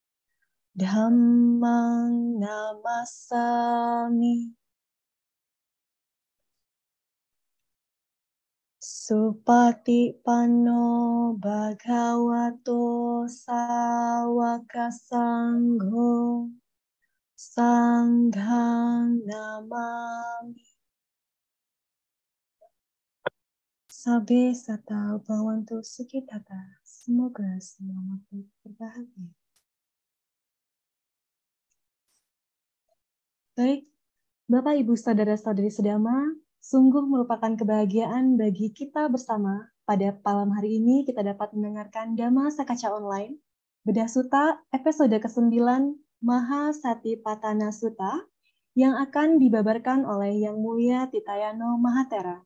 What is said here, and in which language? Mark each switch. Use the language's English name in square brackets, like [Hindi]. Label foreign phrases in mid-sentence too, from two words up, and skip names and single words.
[Pali] Dhammang Namasami Supati Panno Bhagavato Sawaka Sangho Sanghang Namami. Sabe Sata Bhavantu Sukhitata. [Indonesian] Semoga semua makhluk berbahagia. Baik, Bapak Ibu Saudara-saudari sedama, sungguh merupakan kebahagiaan bagi kita bersama pada malam hari ini kita dapat mendengarkan Dhamma Sakaca Online, Bedah Sutta episode ke-9 Maha Satipatthana Sutta yang akan dibabarkan oleh Yang Mulia Titayano Mahatera.